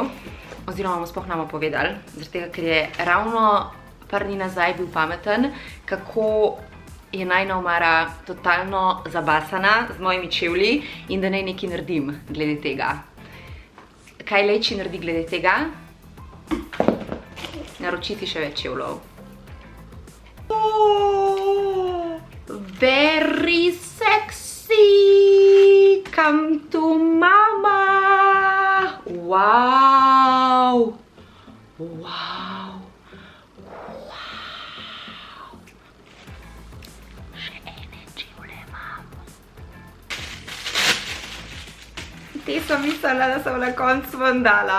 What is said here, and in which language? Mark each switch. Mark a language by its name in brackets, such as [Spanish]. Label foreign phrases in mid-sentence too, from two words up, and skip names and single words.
[Slovenian] Oziroma mu sploh nama povedali, zaradi tega, ker je ravno par dni nazaj bil pameten, kako je najina omara totalno zabasana z mojimi čevlji in da naj nekaj naredim glede tega. Kaj Leči naredi glede tega? Naročiti še več čevljev. [English] Very sexy! Come to mama! Wow! Wow! [Slovenian] Wow! Še ene čevlje imam. Te sem mislila, da sem na koncu ven dala.